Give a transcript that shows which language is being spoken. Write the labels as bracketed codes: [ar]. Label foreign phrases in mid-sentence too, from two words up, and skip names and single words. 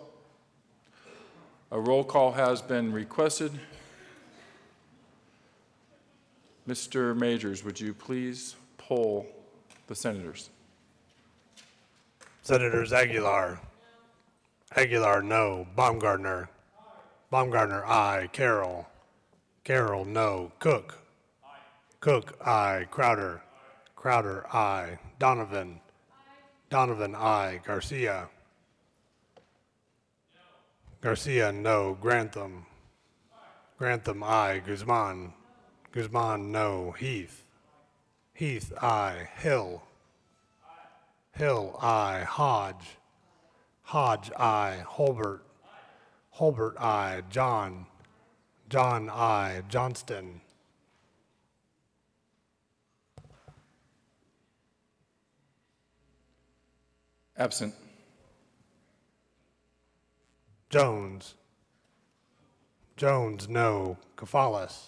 [en] A roll call has been requested. Mr. Majors, would you please poll the senators? Senators Aguilar. Aguilar, no. Baumgartner. Baumgartner, aye. Carroll. Carroll, no. Cook. Cook, aye. Crowder. Crowder, aye. Donovan. Donovan, aye. Garcia. Garcia, no. Grantham. Grantham, aye. Guzman. Guzman, no. Heath. Heath, aye. Hill. Hill, aye. Hodge. Hodge, aye. Holbert. Holbert, aye. John. John, aye. Johnston. Absent. Jones. Jones, no. Kafalis.